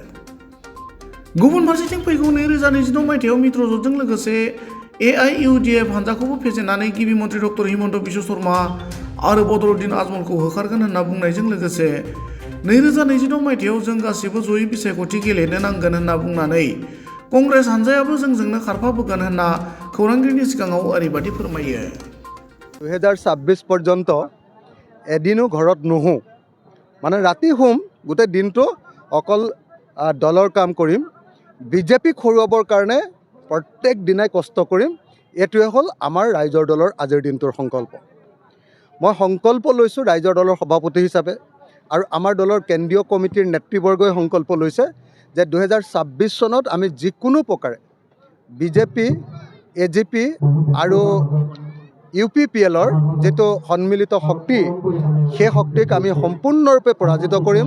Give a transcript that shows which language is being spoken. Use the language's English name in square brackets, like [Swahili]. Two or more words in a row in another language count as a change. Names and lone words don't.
[Bodo] गुबुन फारसेथिं फैगौ 2026 मायथाइयाव मित्रजोटजों लोगोसे एआइइउडिएफ हान्जाखौबो फेजेननानै गिबि मन्त्रि डक्टर हिमन्त बिश्व शर्मा आरो बदरुद्दिन आजमलखौ होखारगोन होनना बुंनायजों लोगोसे 2026 मायथाइयाव जों गासिबो जयै बिसायख'थि गेलेनो नांगोन होनना बुंनानै कंग्रेस हान्जायाबो जोंजोंनो खारफाबोगोन होनना खौरांगिरिनि सिगाङाव ओरैबायदि फोरमायो। [Assamese] 2026 पर्यন্ত এদিনো ঘৰত নুহো, মানে ৰাতি শুম, গোটেই দিনটো অকল দলৰ কাম কৰিম, বিজেপিক হৰুৱাবৰ কাৰণে প্ৰত্যেক দিনাই কষ্ট কৰিম। এইটোৱে হ'ল আমাৰ ৰাইজৰ দলৰ আজিৰ দিনটোৰ সংকল্প। মই সংকল্প লৈছোঁ ৰাইজৰ দলৰ সভাপতি হিচাপে আৰু আমাৰ দলৰ কেন্দ্ৰীয় কমিটিৰ নেতৃবৰ্গই সংকল্প লৈছে যে 2026 চনত আমি যিকোনো প্ৰকাৰে বিজেপি, এজিপি আৰু ইউপিপিএলৰ যিটো সন্মিলিত শক্তি, সেই শক্তিক আমি সম্পূৰ্ণৰূপে পৰাজিত কৰিম।